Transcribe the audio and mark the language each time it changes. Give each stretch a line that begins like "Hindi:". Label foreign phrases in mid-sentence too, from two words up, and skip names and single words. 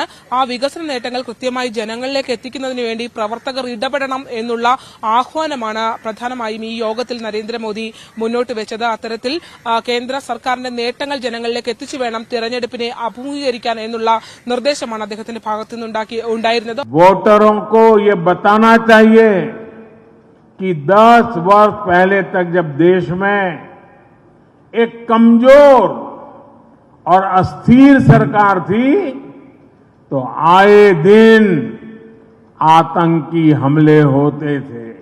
Malayalam: ആ വികസന നേട്ടങ്ങൾ കൃത്യമായി ജനങ്ങളിലേക്ക് എത്തിക്കുന്നതിന് വേണ്ടി പ്രവർത്തകർ ഇടപെടണം എന്നുള്ള ആഹ്വാനമാണ് പ്രധാനമായും ഈ യോഗത്തിൽ നരേന്ദ്രമോദി മുന്നോട്ട് വെച്ചത്. അത്തരത്തിൽ കേന്ദ്ര സർക്കാരിന്റെ നേട്ടങ്ങൾ ജനങ്ങളിലേക്ക് എത്തിച്ചു വേണം തിരഞ്ഞെടുപ്പിനെ അഭിമുഖീകരിക്കാൻ എന്നുള്ള നിർദ്ദേശമാണ് അദ്ദേഹത്തിന്റെ ഭാഗത്തു നിന്നുണ്ടായിരുന്നത്.
Hindi: वोटरों को ये बताना चाहिए कि 10 वर्ष पहले तक जब देश में एक कमजोर और अस्थिर सरकार थी तो आए दिन आतंकी हमले होते थे.